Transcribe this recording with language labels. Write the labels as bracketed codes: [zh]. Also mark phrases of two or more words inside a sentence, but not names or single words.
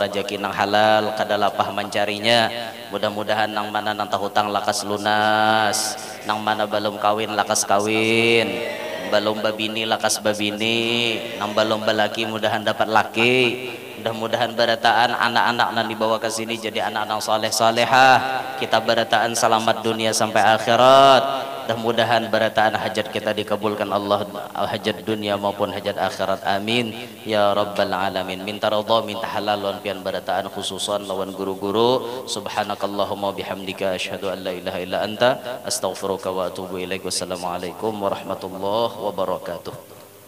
[bjn] rezeki nang halal kada lapah mencarinya, mudah-mudahan nang mana nang tahutang lakas lunas, nang mana belum kawin lakas kawin, belum babini lakas babini, nang belum balaki mudahan dapat laki, mudah-mudahan berataan anak-anak yang dibawa ke sini jadi anak-anak soleh solehah, kita berataan selamat dunia sampai akhirat, mudah-mudahan berataan hajat kita dikabulkan Allah, hajat dunia maupun hajat akhirat, [ar] آمين يا رب العالمين. [bjn] Minta ridha minta halal lawan pian berataan khususan lawan guru-guru. [ar] سبحانك اللهم وبحمدك أشهد أن لا إله إلا أنت أستغفرك وأتوب إليك. والسلام عليكم ورحمة الله وبركاته.